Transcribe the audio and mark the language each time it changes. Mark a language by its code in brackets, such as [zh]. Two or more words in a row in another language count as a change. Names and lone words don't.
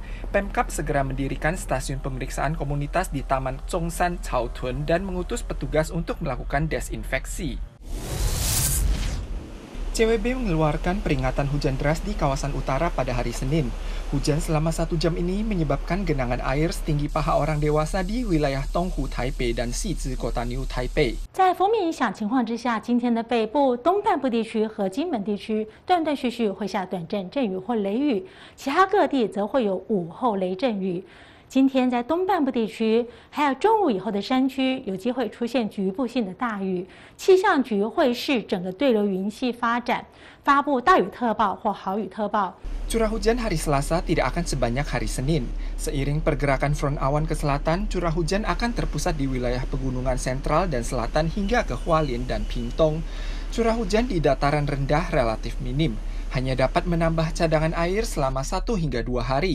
[id] Pemkab segera mendirikan stasiun pemeriksaan komunitas di Taman Songshan Caotun dan mengutus petugas untuk melakukan desinfeksi. CWB mengeluarkan peringatan hujan deras di kawasan utara pada hari Senin. Hujan selama 1 jam ini menyebabkan genangan air setinggi paha orang dewasa di wilayah Tonghu Taipei dan Xizhi kota New Taipei. [zh] 在锋面影响情况之下，今天的北部、东半部地区和金门地区断断续续会下短阵阵雨或雷雨，其他各地则会有午后雷阵雨。今天在东半部地区，还有中午以后的山区，有机会出现局部性的大雨。气象局会视整个对流云系发展，发布大雨特报或豪雨特报。 [id] Curah hujan hari Selasa tidak akan sebanyak hari Senin. Seiring pergerakan front awan ke selatan, curah hujan akan terpusat di wilayah pegunungan sentral dan selatan hingga ke Hualien dan Pingtung. Curah hujan di dataran rendah relatif minim. Hanya dapat menambah cadangan air selama 1 hingga 2 hari.